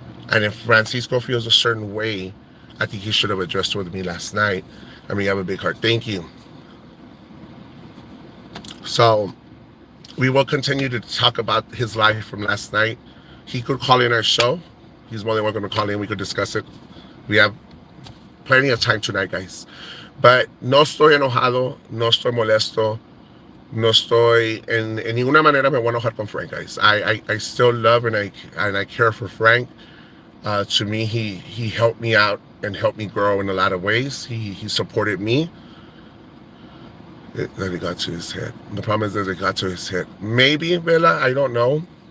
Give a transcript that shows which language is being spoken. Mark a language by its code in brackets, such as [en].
[en] And if Francisco feels a certain way, I think he should have addressed it with me last night. I mean, you have a big heart. Thank you. So we will continue to talk about his life from last night. He could call in our show. He's more than welcome to call in. We could discuss it. We have plenty of time tonight, guys. [es] But no estoy enojado, no estoy molesto, no estoy en ninguna manera me voy a enojar con Frank, guys. [en] I still love and I care for Frank. To me, he helped me out and helped me grow in a lot of ways. He supported me. That it got to his head. The problem is that it got to his head. Maybe, Bella, I don't know.